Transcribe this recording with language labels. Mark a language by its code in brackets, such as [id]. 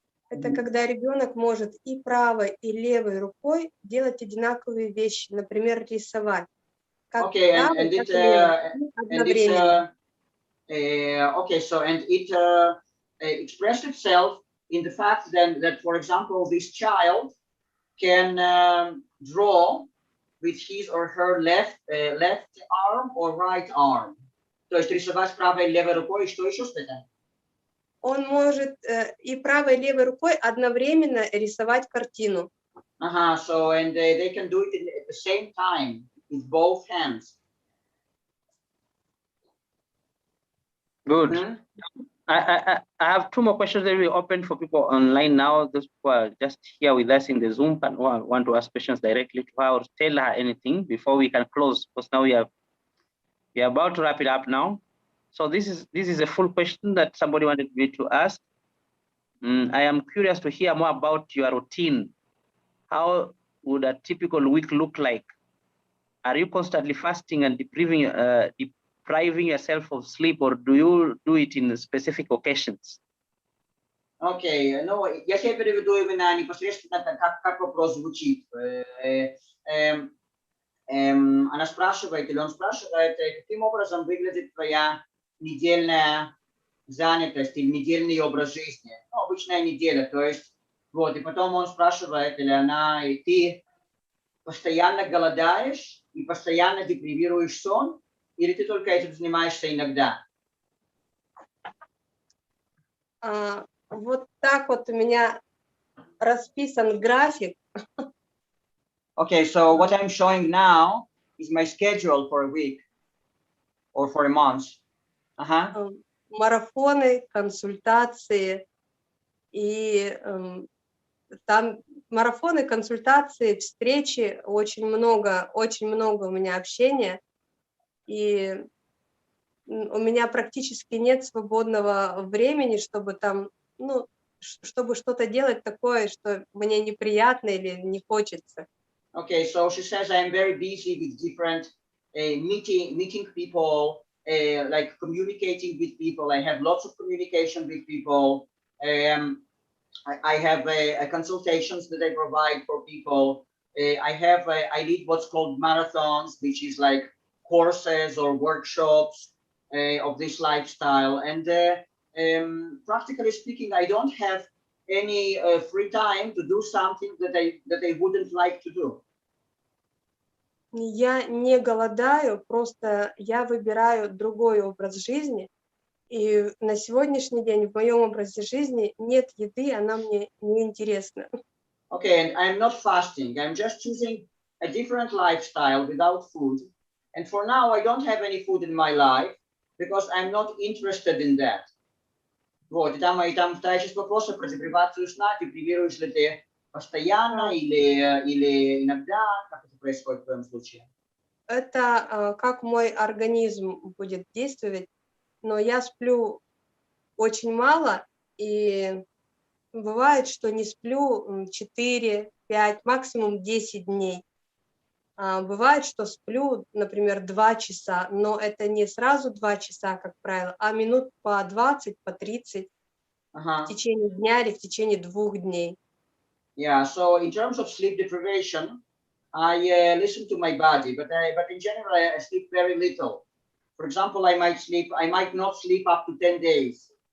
[ru] Это когда ребенок может и правой, и левой рукой делать одинаковые вещи, например, рисовать. Как [en] Okay, [ru] правой, [en] and [ru] так и левой, одновременно. [en] Okay, so and it expressed itself in the fact that, for example, this child can draw with his or her left arm or right arm. [ru] То есть рисовать правой и левой рукой, что еще сказать? Он может и правой, и левой рукой одновременно рисовать картину. [en] So and they can do it at the same time with both hands. Good. Mm-hmm. I have 2 more questions that we open for people online now. Those who are just here with us in the Zoom and want to ask questions directly to her or tell her anything before we can close, because now we are about to wrap it up now. So this is a full question that somebody wanted me to ask. I am curious to hear more about your routine. How would a typical week look like? Are you constantly fasting and depriving yourself of sleep, or do you do it in specific occasions? [ru] Okay, ну, я себе переведу именно непосредственно, как вопрос звучит. Она спрашивает, или он спрашивает, каким образом выглядит твоя недельная занятость или недельный образ жизни. Ну, обычная неделя, то есть, вот, и потом он спрашивает, или она, и ты постоянно голодаешь и постоянно депривируешь сон, или ты только этим занимаешься иногда? Вот так вот у меня расписан график. [en] Okay, so what I'm showing now is my schedule for a week or for a month. [ru] Марафоны, консультации, и там марафоны, консультации, встречи, очень много у меня общения, и у меня практически нет свободного времени, чтобы там, ну, чтобы что-то делать такое, что мне неприятно или не хочется. [en] Okay, so she says I'm very busy with different meeting people, like communicating with people. I have lots of communication with people. I have consultations that I provide for people. I lead what's called marathons, which is like courses or workshops of this lifestyle. And practically speaking, I don't have any free time to do something that I wouldn't like to do. [ru] Я не голодаю, просто я выбираю другой образ жизни, и на сегодняшний день в моем образе жизни нет еды, она мне не интересна. [en] Okay, and I'm not fasting. I'm just choosing a different lifestyle without food. And for now, I don't have any food in my life because I'm not interested in that. [ru] Вот, и там вторая часть вопроса про депривацию сна. Депривируешь ли ты постоянно или иногда? Как это происходит в твоем случае? Это как мой организм будет действовать, но я сплю очень мало, и бывает, что не сплю 4, 5, максимум 10 дней. Бывает, что сплю, например, 2 часа, но это не сразу 2 часа, как правило, а минут по 20, по 30 в течение дня или в течение 2 дней. [en] Yeah, so in terms of sleep deprivation, I listen to my body, but in general, I sleep very little. For example, I might not sleep up to 10 days.